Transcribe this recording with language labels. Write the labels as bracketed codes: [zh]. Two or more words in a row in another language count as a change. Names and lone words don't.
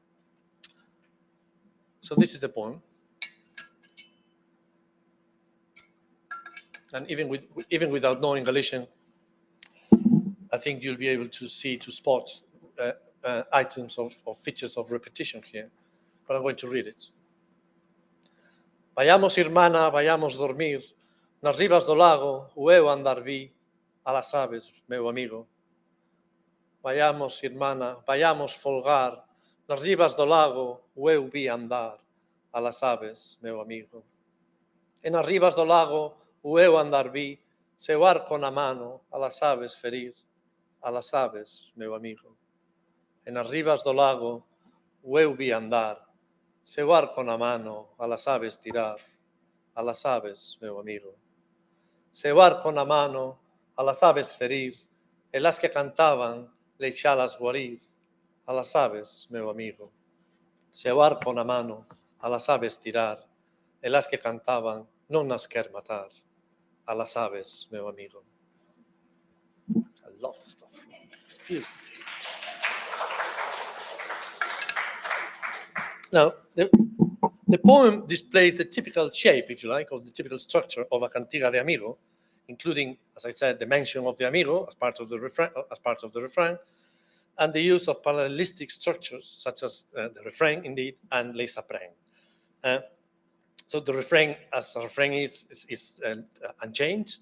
[en] So this is the poem. And even without knowing Galician, I think you'll be able to spot items of features of repetition here. But I'm going to read it. [gl] Vayamos, irmana, vayamos dormir, nas ribas do lago, o eu andar vi, a las aves, meu amigo. Vayamos, irmana, vayamos folgar, nas ribas do lago, o eu vi andar, a las aves, meu amigo. E nas ribas do lago, o eu andar vi, seu arco na mano, a las aves ferir, a las aves, meu amigo. E nas ribas do lago, o eu vi andar, seu arco na mano, a las aves tirar, a las aves, meu amigo. Seu arco na mano, a las aves ferir, e las que cantaban, deixalas guarir, a las aves, meu amigo. Seu arco na mano, a las aves tirar, e las que cantaban, non nas quer matar, a las aves, meu amigo. [en] I love this stuff. It's beautiful. Now, the poem displays the typical shape, if you like, or the typical structure of a [gl] cantiga de amigo, [en] including, as I said, the mention of the amigo as part of the refrain, and the use of parallelistic structures such as the refrain, indeed, and l'exapreng. So the refrain, as a refrain, is unchanged.